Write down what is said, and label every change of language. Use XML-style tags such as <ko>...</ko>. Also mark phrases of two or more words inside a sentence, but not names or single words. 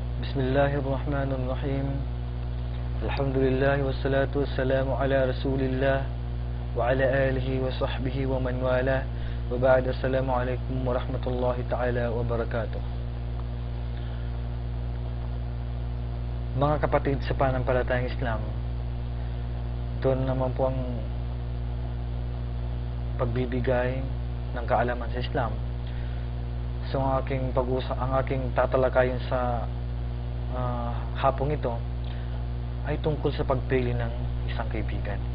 <ar>بسم الله الرحمن الرحيم. الحمد لله والصلاة والسلام على رسول الله وعلى آله وصحبه ومن والاه. وبعد، السلام عليكم ورحمة الله تعالى وبركاته.</ar> <tl>Mga kapatid sa pananampalatayang Islam, ito naman po ang pagbibigay ng kaalaman sa Islam. So ang aking tatalakayin sa hapong ito ay tungkol sa pagpili ng isang kaibigan.</tl>